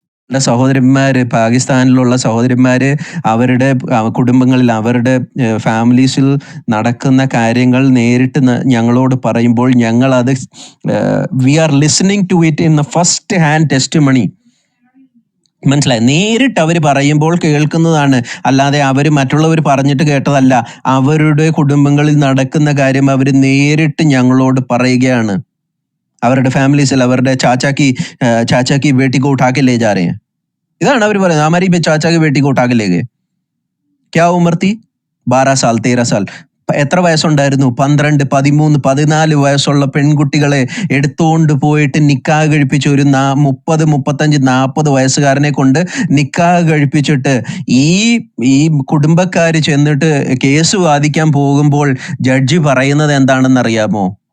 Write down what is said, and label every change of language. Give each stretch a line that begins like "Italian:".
Malayalam: സഹോദരന്മാര്, പാകിസ്ഥാനിലുള്ള സഹോദരന്മാര് അവരുടെ കുടുംബങ്ങളിൽ, അവരുടെ ഫാമിലീസിൽ നടക്കുന്ന കാര്യങ്ങൾ നേരിട്ട് ഞങ്ങളോട് പറയുമ്പോൾ ഞങ്ങൾ അത്
English: We are listening to it in the first hand testimony.
Malayalam: മനസ്സിലായി? നേരിട്ട് അവർ പറയുമ്പോൾ കേൾക്കുന്നതാണ്, അല്ലാതെ അവർ മറ്റുള്ളവർ പറഞ്ഞിട്ട് കേട്ടതല്ല. അവരുടെ കുടുംബങ്ങളിൽ നടക്കുന്ന കാര്യം അവർ നേരിട്ട് ഞങ്ങളോട് പറയുകയാണ്. അവരുടെ ഫാമിലീസിൽ അവരുടെ
Hindi: ചാച്ചാക്കി ബേട്ടി को उठा के ले जा रहे हैं.
Malayalam: ഇതാണ് അവർ പറയുന്നത്.
Hindi: हमारी चाचा की बेटी को उठा के ले गए. क्या उम्र थी? 12 साल 13 साल.
Malayalam: എത്ര വയസ്സുണ്ടായിരുന്നു? 12, 13, 14 വയസ്സുള്ള പെൺകുട്ടികളെ എടുത്തുകൊണ്ട് പോയിട്ട് നിക്കാഹ് കഴിപ്പിച്ച്, ഒരു 30, 35, 40 വയസ്സുകാരനെ കൊണ്ട് നിക്കാഹ് കഴിപ്പിച്ചിട്ട് ഈ കുടുംബക്കാര് ചെന്നിട്ട് കേസ് വാദിക്കാൻ പോകുമ്പോൾ ജഡ്ജി പറയുന്നത് എന്താണെന്നറിയാമോ?